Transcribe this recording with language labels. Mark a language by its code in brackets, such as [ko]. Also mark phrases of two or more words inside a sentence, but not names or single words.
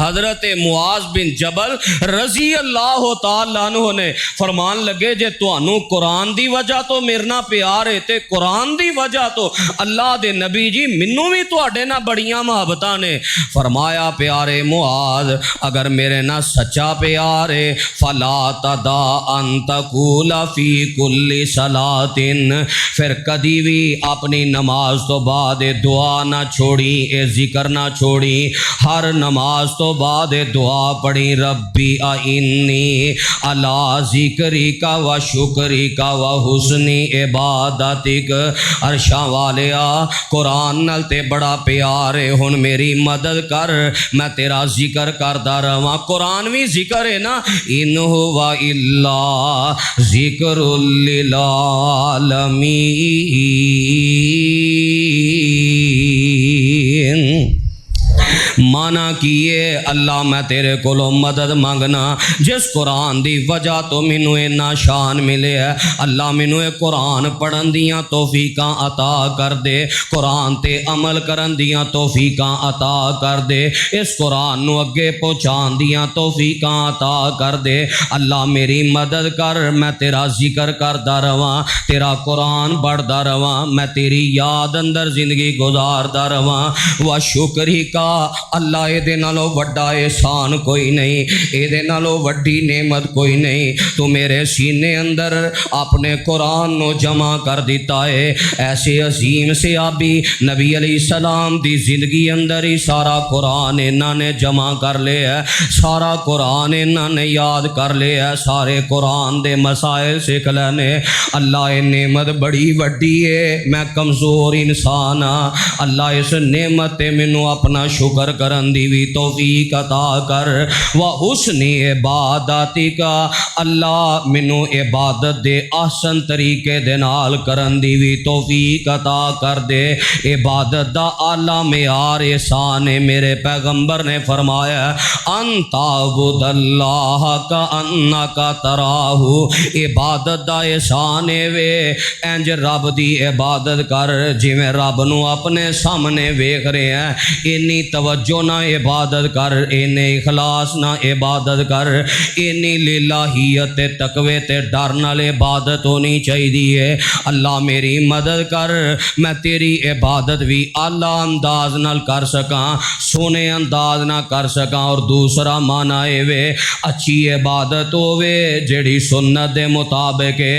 [pa] حضرت معاذ بن جبل [ar] رضی اللہ تعالیٰ عنہ [pa] نے فرمان لگے جے تانوں قرآن دی وجہ تو میرے نہ پیار ہے تے قرآن دی وجہ تو اللہ دے نبی جی منوں بھی تواڈے نہ بڑیاں محبتاں نے۔ فرمایا پیارے معاذ اگر میرے نہ سچا پیار ہے [ar] فلا تدع ان تقول فی کل صلاۃ، [pa] پھر کدی بھی اپنی نماز تو بعد دعا دعا نہ چھوڑی، اے ذکر نہ چھوڑی، ہر نماز تو بعد دعا پڑھی، [ar] ربی اعنی علی ذکرک و شکرک و حسن عبادتک۔ [pa] عرشاں والیا قرآن نال تے بڑا پیار ہے، ہن میری مدد کر، میں تیرا ذکر کردا رہواں۔ قرآن بھی ذکر ہے نا، [ar] ان ہوا الا ذکر للعالمین۔ [pa] مانا کیے اللہ میں تیرے کولو مدد مانگنا، جس قرآن دی وجہ تو مینوں اینا شان ملے ہے، اللہ مینوں اے قرآن پڑھن دیاں توفیقاں عطا کر دے، قرآن تے عمل کرن دیاں توفیقاں عطا کر دے، اس قرآن نو اگے پہنچان دیاں توفیقاں عطا کر دے۔ اللہ میری مدد کر، میں تیرا ذکر کردا رہواں، تیرا قرآن پڑھدا رہواں، میں تیری یاد اندر زندگی گزاردا رہواں۔ و شکری کا اللہ اے دے نالوں وڈا احسان کوئی نہیں، اے دے نالوں وڈی نعمت کوئی نہیں، تو میرے سینے اندر اپنے قرآن نو جمع کر دیتا ہے۔ ایسے عظیم صحابی نبی [ar] علیہ السلام [pa] دی زندگی اندر ہی سارا قرآن انہاں نے جمع کر لیا ہے، سارا قرآن انہاں نے یاد کر لیا ہے، سارے قرآن دے مسائل سکھ لینے۔ اللہ اے نعمت بڑی وڈی ہے، میں کمزور انسان ہاں، اللہ اس نعمت تے مینوں اپنا شکر کرن دی بھی توفیق عطا کر۔ [ar] وحسن عبادتک، [pa] اللہ مینوں عبادت دے احسن طریقے دے نال کرن دی بھی توفیق عطا کر دے۔ عبادت دا اعلیٰ معیار احسان ہے، میرے پیغمبر نے فرمایا [ar] ان تعبد اللہ کانک تراہ، [pa] عبادت دا احسان ہے وے انج رب دی عبادت کر جویں رب نو اپنے سامنے ویکھ رہے ہیں، اینی توجہ نہ عبادت کر، اینی اخلاص نہ عبادت کر، اینی للہیت تے تقوی تے ڈر نال عبادت ہونی چاہیے۔ اللہ میری مدد کر، میں تیری عبادت بھی اعلیٰ انداز نال کر سکاں، سونے انداز نہ کر سکاں۔ اور دوسرا معنی اے وے اچھی عبادت ہووے جیڑی سنت دے مطابق ہے۔